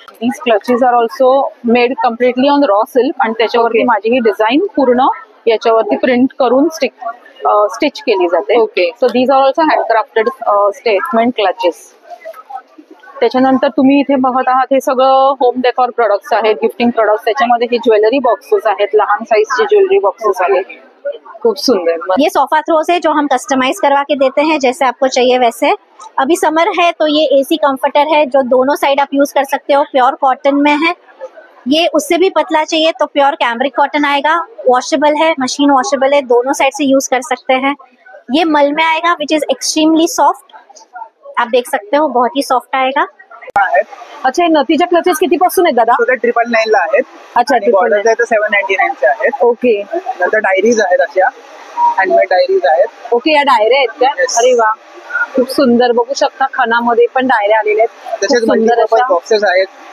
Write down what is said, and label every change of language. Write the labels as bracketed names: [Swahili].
[English] these clutches are also made completely on raw silk [Marathi] आणि त्याच्यावरती माझी ही डिझाईन पूर्ण याच्यावरती प्रिंट करून स्टिच केली जाते. Okay. [English] So these are also handcrafted statement clutches. [Marathi] त्याच्यानंतर तुम्ही इथे बघत आहात हे सगळं होम डेकोर प्रोडक्ट्स आहेत, गिफ्टिंग प्रोडक्ट्स. त्याच्यामध्ये हे ज्वेलरी बॉक्सेस आहेत, लहान साईजचे ज्वेलरी बॉक्सेस आहेत. खूप सुंदर. [Hindi] ये सोफा थ्रोस है जो हम कस्टमाइज करवा के देते हैं जैसे आपको चाहिए वैसे. अभी समर है तो ये एसी कंफर्टर है जो दोनों साइड आप यूज कर सकते हो. प्योर कॉटन में है. ये उससे भी पतला चाहिए तो प्योर कैमरिक कॉटन आएगा. वॉशेबल है, मशीन वॉशेबल है, दोनों साइड से यूज कर सकते हैं. ये मल में आएगा [English] Which is extremely soft. [Hindi] आप देख सकते हो बहुत ही सॉफ्ट आएगा. [Marathi] अच्छा, नथीच्या क्लचेस कितीपासून आहेत दादा? 999 ला आहेत. अच्छा, बॉर्डर्स आहेत 799 चे आहेत. ओके. नंतर डायरीज आहेत, अशा हँडमेड डायरीज आहेत. ओके, या डायऱ्या आहेत का? अरे वा, खूप सुंदर. बघू शकता खणामध्ये पण डायऱ्या आलेल्या आहेत. तसेच मल्टीपर्पज बॉक्सेस आहेत.